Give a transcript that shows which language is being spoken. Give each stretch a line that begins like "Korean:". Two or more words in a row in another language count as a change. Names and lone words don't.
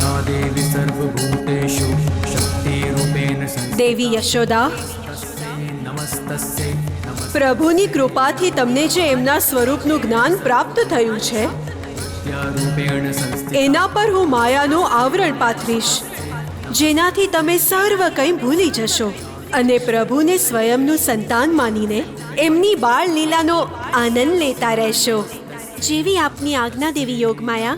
Sanskrit: देवी सर्वभूतेषु शक्तिरूपेण
Gujarati: દેવી યશોદા,
Sanskrit: नमस्तस्यै
Gujarati: પ્રભુની કૃપાથી તમને જે એમના સ્વરૂપનું જ્ઞાન પ્રાપ્ત થયું છે
Sanskrit: नमस्त्यारूपेण संस्थिता
Gujarati: એના પર હું માયાનું આવરણ પાથરીશ, જેનાથી તમે સર્વ કંઈ ભૂલી જશો અને પ્રભુને સ્વયંનું સંતાન માનીને એમની બાળ લીલાનો આનંદ લેતા રહેશો. જેવી આપની આજ્ઞા દેવી યોગમાયા.